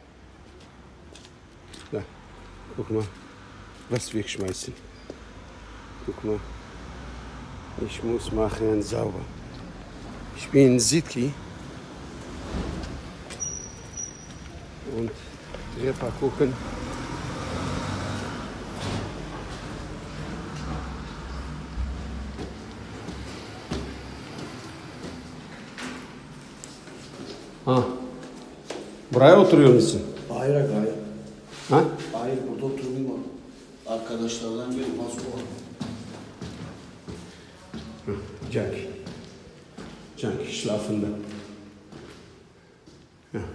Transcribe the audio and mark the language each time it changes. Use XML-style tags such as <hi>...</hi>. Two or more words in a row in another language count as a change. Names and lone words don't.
<de>Ja. Guck mal, was wegschmeißen. Guck mal, ich muss machen sauber. Ich bin Sitki und Treppe gucken.</de> <tr>Buraya oturuyor musun? Hayır. Ha? Hayır, burada oturmayayım. Arkadaşlardan biri Moskova.</tr> <de>Jackie, schlafende. Ja.</de>